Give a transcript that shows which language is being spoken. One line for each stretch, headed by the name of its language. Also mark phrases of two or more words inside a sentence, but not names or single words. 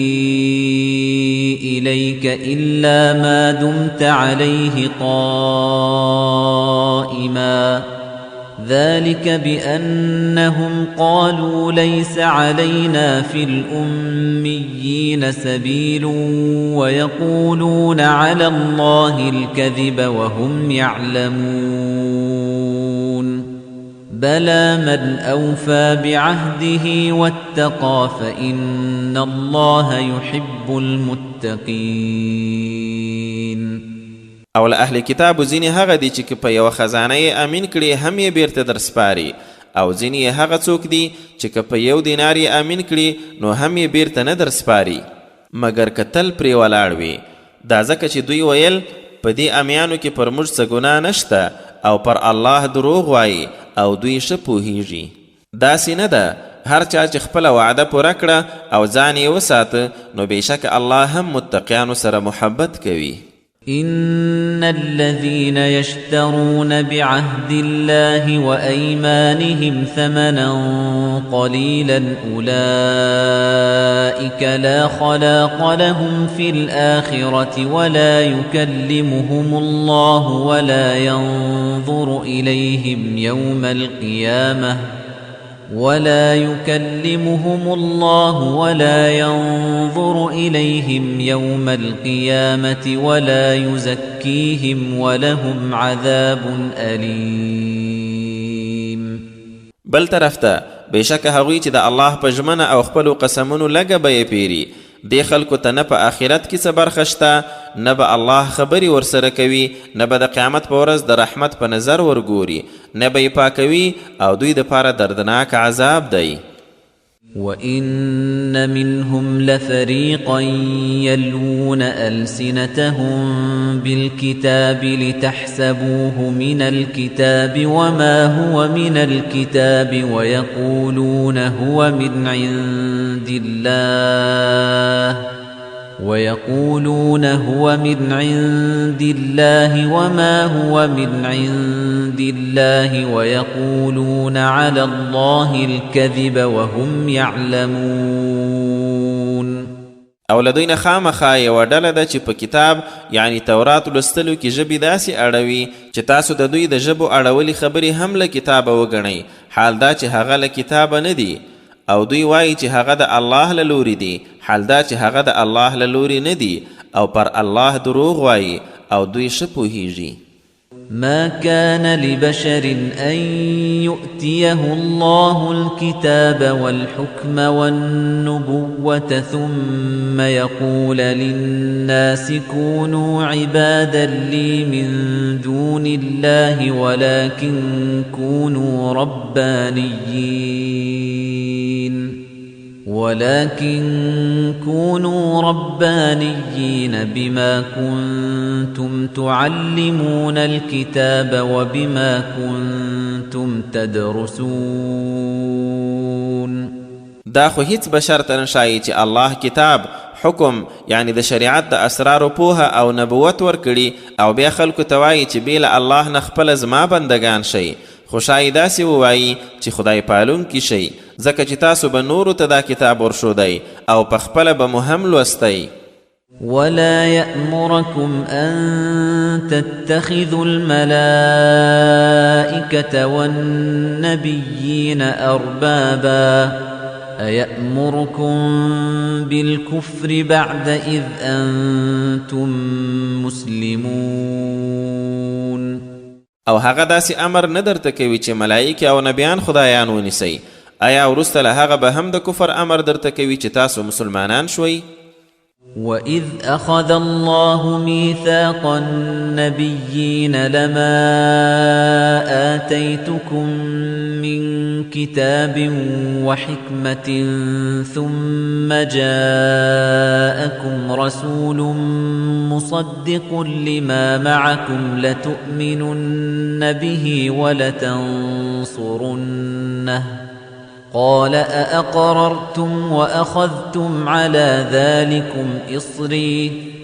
Arabic: إليك إلا ما دمت عليه قائما ذلك بأنهم قالوا ليس علينا في الأميين سبيل ويقولون على الله الكذب وهم يعلمون بلى من أوفى بعهده واتقى فإن الله يحب المتقين.
Pashto: او له اهل کتابو ځینې هغه دي چې که په یوه خزانه یې امین کړي هم یې بیرته در سپاري، او ځینې یې هغه څوک دي چې که په یو دینار یې امین کړي نو هم یې بیرته نه در سپاري مګر که تل پرې ولاړ وي. دا ځکه چې دوی ویل په دې امیانو کې پر موږ څه ګناه نشته او پر الله دروغ وایي او دوی ښه پوهیږي. داسې نه ده، هر چا چې خپله وعده پوره کړه او ځان یې وساته نو بېشکه الله هم متقیانو سره محبت کوي.
Arabic: إن الذين يشترون بعهد الله وأيمانهم ثمنا قليلا أولئك لا خلاق لهم في الآخرة ولا يكلمهم الله ولا ينظر إليهم يوم القيامة ولا يكلمهم الله ولا ينظر إليهم يوم القيامة ولا يزكيهم ولهم عذاب أليم.
Pashto: بل طرف ته بېشکه هغوی چې د الله په ژمنه او خپلو قسمونو لږه بیې پیري، دې خلکو ته نه په آخرت کې څه برخه شته، نه به الله خبرې ورسره کوي، نه به د قیامت په ورځ د رحمت په نظر ورګوري، نه به یې پاکوي او دوی دپاره دردناک عذاب دی.
Arabic: وَإِنَّ مِنْهُمْ لَفَرِيقًا يَلْوُونَ أَلْسِنَتَهُم بِالْكِتَابِ لِتَحْسَبُوهُ مِنَ الْكِتَابِ وَمَا هُوَ مِنَ الْكِتَابِ وَيَقُولُونَ هُوَ مِنْ عِندِ اللَّهِ ويقولون هو من عند الله وما هو من عند الله ويقولون على الله الكذب وهم يعلمون.
Pashto: او لدوی خامخا یوه ډله ده چې په کتاب یعنی تورات لوستلو کې ژبې داسې اړوي چې تاسو د دوی د ژبو اړولي خبرې هم له کتابه وګڼئ، حال دا چې هغه له کتابه نه دي، او دوی وایي چې هغه د الله له لوري دي، حال دا چې هغه د الله له لوري نه دي، او پر الله دروغ وایي او دوی ښه پوهیږي.
Arabic: ما كان لبشر أن يؤتيه الله الكتاب والحكم والنبوة ثم يقول للناس كونوا عبادا لي من دون الله ولكن كونوا ربانيين بما كنتم تعلمون الكتاب وبما كنتم تدرسون.
Pashto: دا خو هیڅ بشر ته نشایي چې الله کتاب، حکم یعنی د شریعت د اسرارو پوهه او نبوت ورکړي او بیا خلکو ته وایي چې بې له الله نه خپله زما بندګان شئ، خو شاید داسې ووایي چې خدای پالونکي شئ، ځکه چې تاسو به نورو ته دا کتاب ورښودئ او پخپله به مو هم لوستی.
Arabic: ولا يأمركم أن تتخذوا الملائكة والنبيين أربابا أيأمركم بالكفر بعد إذ أنتم مسلمون.
Pashto: او هغه داسې امر نه درته کوي چې ملائکه او نبیان خدایان ونیسئ، آیا وروسته له هغه به هم د کفر امر درته کوي چې تاسو مسلمانان شوئ؟
Arabic: وَإِذْ أَخَذَ اللَّهُ مِيثَاقَ النَّبِيِّينَ لَمَا آتَيْتُكُم مِّن كِتَابٍ وَحِكْمَةٍ ثُمَّ جَاءَكُمْ رَسُولٌ مُصَدِّقٌ لِّمَا مَعَكُمْ لَتُؤْمِنُنَّ بِهِ وَلَتَنصُرُنَّهُ قال أأقررتم وأخذتم على ذلكم إصري